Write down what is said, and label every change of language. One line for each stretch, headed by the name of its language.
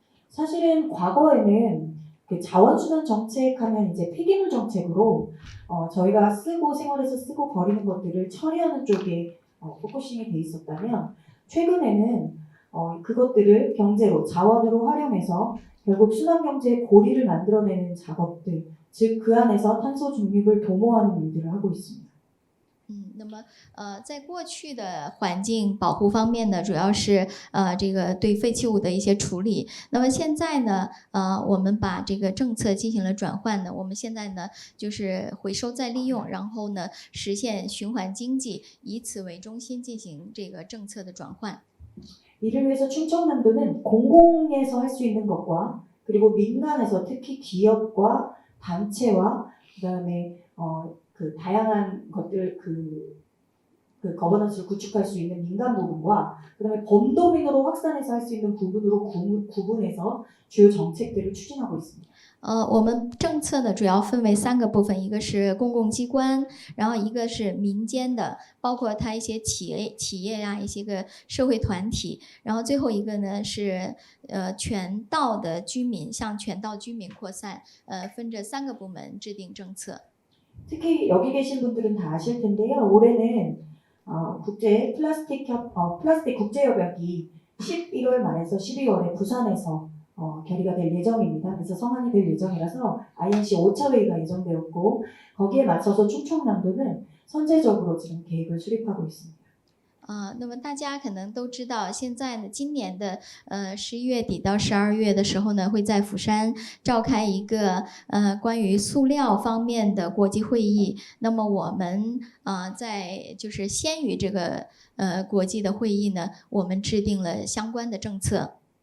Korean: 사실은 과거에는 그 자원순환 정책하면 이제 폐기물 정책으로 저희가 생활에서 쓰고 버리는 것들을 처리하는 쪽에 포커싱이 돼 있었다면 최근에는 그것들을 경제로 자원으로 활용해서 결국 순환경제의 고리를 만들어내는 작업들, 즉 그 안에서 탄소 중립을 도모하는 일들을 하고 있습니다.
Chinese: 那么在过去的环境保护方面呢，主要是这个对废弃物的一些处理。那么现在呢，我们把这个政策进行了转换呢，我们现在呢就是回收再利用，然后呢实现循环经济，以此为中心进行这个政策的转换。
Korean: 이를 위해서 충청남도는 공공에서 할 수 있는 것과 그리고 민간에서 특히 기업과 단체와 그다음에 그 다양한 것들 그 거버넌스를 구축할 수 있는 민간 부분과 그다음에 범도민으로 확산해서 할 수 있는 부분으로 구분해서 주요 정책들을 추진하고 있습니다.
Chinese: 我们政策呢主要分为3个部分，一个是公共机关，然后一个是民间的，包括它一些企业呀、一些个社会团体，然后最后一个呢是全道的居民，向全道居民扩散，分这3个部门制定政策。
Korean: 특히 여기 계신 분들은 다 아실 텐데요. 올해는 국제 플라스틱 국제협약이 11월 말에서 12월에 부산에서 결의가 될 예정입니다. 그래서 성안이 될 예정이라서 INC 5차 회의가 예정되었고 거기에 맞서서 충청남도는 선제적으로 지금 계획을 수립하고 있습니다.
Chinese: 那么大家可能都知道，现在呢，今年的11月底到12月的时候呢，会在釜山召开一个关于塑料方面的国际会议。那么我们在就是先于这个国际的会议呢，我们制定了相关的政策。